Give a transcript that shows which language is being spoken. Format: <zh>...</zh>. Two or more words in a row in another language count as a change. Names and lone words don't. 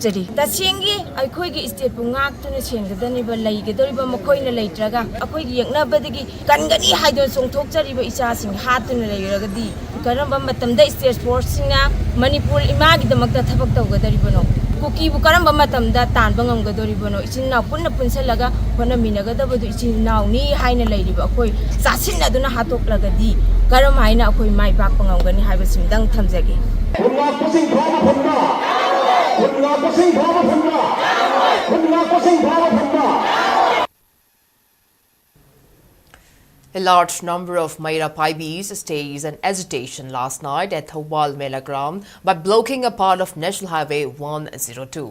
<mni>jari tasengi akhoi gi state bu ngak tuna sengdani ba laigedoriba makoina leitraga akhoi gi yaknabadagi kangani haidon songthok jariba isa sing hatuna leiragadi karamba matamda state force na Manipur imagi damakta thabak tawgadaribono kuki bu karamba matamda tanba ngamgadoribono ichina punna punsalaga hona minagadabadu ichina ni haina leiriba akoi chasin aduna hatok lagadi karam haina akoi mai bak pangamgani haibasim dang thamjage</mni> <en>A large number of Maira Paibis staged an agitation last night at Thoubal Mela Ground by blocking a part of National Highway 102.</en>